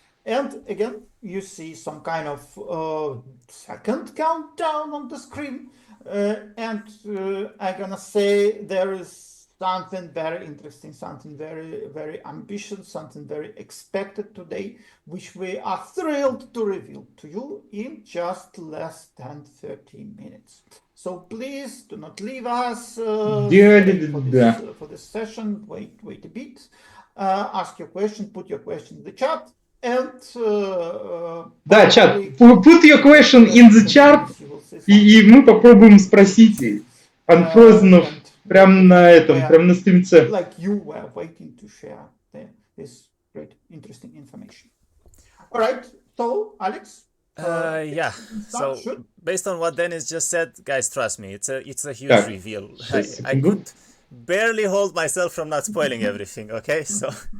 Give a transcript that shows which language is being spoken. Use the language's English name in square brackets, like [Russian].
[English] And again, you see some kind of second countdown on the screen, and I'm gonna say there is something very interesting, something very, very ambitious, something very expected today, which we are thrilled to reveal to you in just less than 30 minutes. So please do not leave us for this session. Wait a bit. Ask your question, put your question in the chat. And [Russian] да, чат, [English] put your question in the chat, [Russian] и мы попробуем спросить Unfrozen прям на этом, прям на стримце. [English] Like you were waiting to share this great, interesting information. All right, so Alex. Yeah. So based on what Dennis just said, guys, trust me, it's a huge reveal. I could barely hold myself from not spoiling everything. Okay, so.